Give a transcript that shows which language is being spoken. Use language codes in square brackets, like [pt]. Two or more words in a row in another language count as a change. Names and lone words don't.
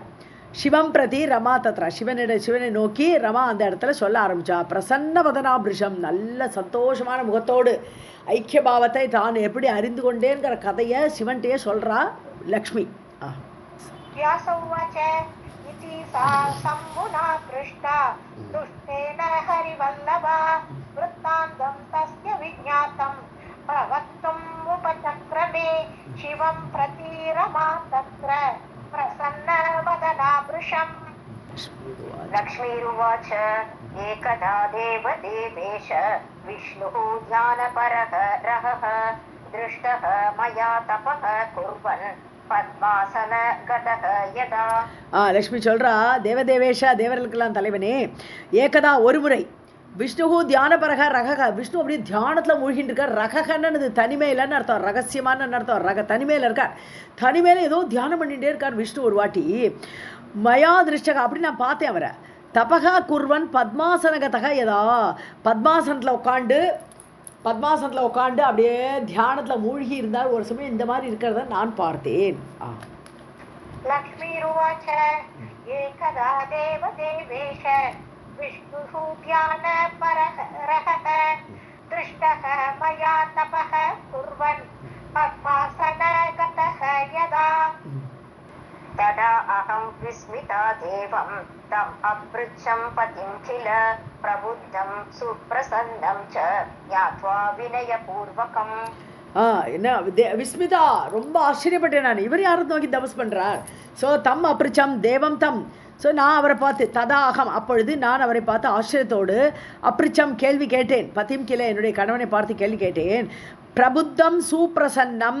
[sa] शिवं प्रति रमा तत्र, [ta] சிவனை நோக்கி ரமா அந்த இடத்துல சொல்ல ஆரம்பித்தா. [sa] प्रसन्न वदनाभृशम्, [ta] நல்ல சந்தோஷமான முகத்தோடு ஐக்கியபாவத்தை தான் எப்படி அறிந்து கொண்டேங்கிற கதையை சிவன்கிட்டயே சொல்கிறா லக்ஷ்மி. [sa] व्यास उवाच इति सा शम्भुना पृष्टा तुष्टेन हरिवल्लभा वृत्तान्तं तस्य विज्ञातं प्रवक्तुम् उपचक्रमे शिवं प्रति रमा तत्र प्रसन्नवदना वृषम्. लक्ष्मीरुवाच एकदा देवदेवेश विष्णुः ध्यानपरः रहः दृष्टः मया तपः कुर्वन् पद्मासन गतः यदा. [ta] லக்ஷ்மி சொல்கிறா, தேவதேவேஷா, தேவர்களுக்கெல்லாம் தலைவனே, ஏகதா ஒரு முறை [sa] विष्णुः ध्यानपरः रहः, [ta] விஷ்ணு அப்படியே தியானத்தில் மூழ்கின்னு இருக்கார். ரககன்னு தனிமையிலன்னு அர்த்தம், ரகசியமான அர்த்தம். தனிமையில் இருக்கார், தனிமையில் ஏதோ தியானம் பண்ணிகிட்டே இருக்கார் விஷ்ணு. ஒரு வாட்டி [sa] मया दृष्टः, [ta] அப்படி நான் பார்த்தேன் அவரை. [sa] तपः कुर्वन् पद्मासनगतः यदा, [ta] பத்மாசனத்தில் உட்காண்டு அப்படியே தியானத்தில் மூழ்கி இருந்தார். ஒரு சமயம் இந்த மாதிரி இருக்கிறத நான் பார்த்தேன். [sa] लक्ष्मीरुवाच एकदा देवदेवेश विष्णुः ध्यानपरः रहः दृष्टः मया तपः कुर्वन् पद्मासनगतः यदा तदा अहं विस्मिता देवं तम् अपृच्छं पतिं किल प्रबुद्धं सुप्रसन्नं च ज्ञात्वा विनयपूर्वकम्. [ta] என்ன விஸ்மிதா, ரொம்ப ஆச்சரியப்பட்டேன் நான். இவர் யாரும் நோக்கி தபஸ் பண்ணுறார். ஸோ [sa] तम् अपृच्छं देवं तम्. [ta] ஸோ நான் அவரை பார்த்து [sa] तदा अहम्, [ta] அப்பொழுது நான் அவரை பார்த்து ஆச்சரியத்தோடு அப்ரிச்சம் கேள்வி கேட்டேன். [sa] पतिं किल, [ta] என்னுடைய கணவனை பார்த்து கேள்வி கேட்டேன். [sa] प्रबुद्धं सुप्रसन्नम्.